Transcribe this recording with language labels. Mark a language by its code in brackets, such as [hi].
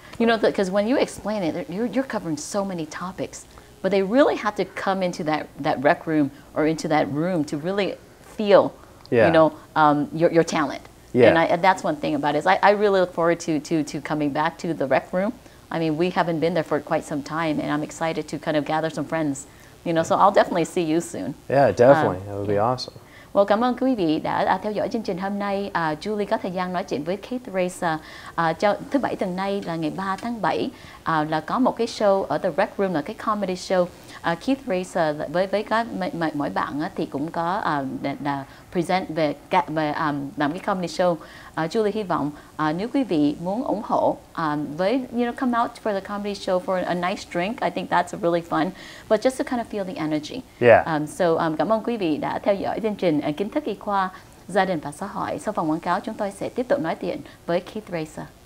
[en] You know, because when you explain it, you're covering so many topics, but they really have to come into that rec room or into that room to really feel, you know, your talent. Yeah. And that's one thing about it. Is I really look forward to coming back to the rec room. I mean, we haven't been there for quite some time, and I'm excited to kind of gather some friends. You know, so I'll definitely see you soon. Yeah, definitely. It would be awesome. [vi] Well, cảm ơn quý vị đã theo dõi chương trình hôm nay. Julie có thời gian nói chuyện với Keith Reza. Thứ Bảy tuần nay là ngày 3 tháng 7 là có một cái show ở The Rec Room, là cái comedy show. Keith Reza với các mỗi bạn thì cũng có present về làm cái comedy show. Julie hy vọng nếu quý vị muốn ủng hộ với [en] come out for the comedy show for a nice drink, I think that's really fun, but just to kind of feel the energy. [vi] Cảm ơn quý vị đã theo dõi chương trình Kiến thức y khoa, gia đình và xã hội. Sau phần quảng cáo chúng tôi sẽ tiếp tục nói chuyện với Keith Reza.